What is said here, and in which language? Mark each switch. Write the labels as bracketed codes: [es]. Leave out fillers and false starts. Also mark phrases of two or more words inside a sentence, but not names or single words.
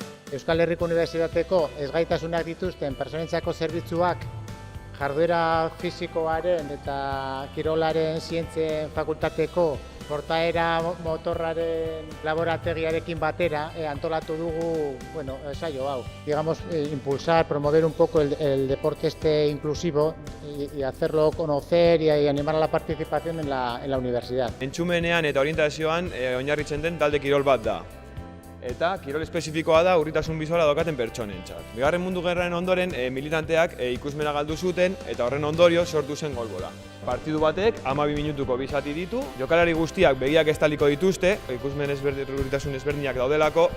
[eu] Euskal Herriko Unibertsitateko ezgaitasunak dituzten pertsonentzako zerbitzuak jarduera fisikoaren eta kirolaren zientzien fakultateko portaera motorraren laborategiarekin batera antolatu dugu saio hau. [es] Digamos, impulsar, promover un poco el deporte inclusivo y hacerlo conocer y animar a la participación en la universidad. [eu] Entzumenean eta orientazioan oinarritzen den talde kirol bat da. Eta kirol espezifikoa da urritasun bizuala daukaten pertsonentzat. Bigarren Mundu Gerraren ondoren militanteak ikusmena galdu zuten eta horren ondorio sortu zen golbola. Partidu batek 12 minutuko bi zati ditu, jokalari guztiak begiak estaliko dituzte, ikusmen urritasun ezberdinak daudelako.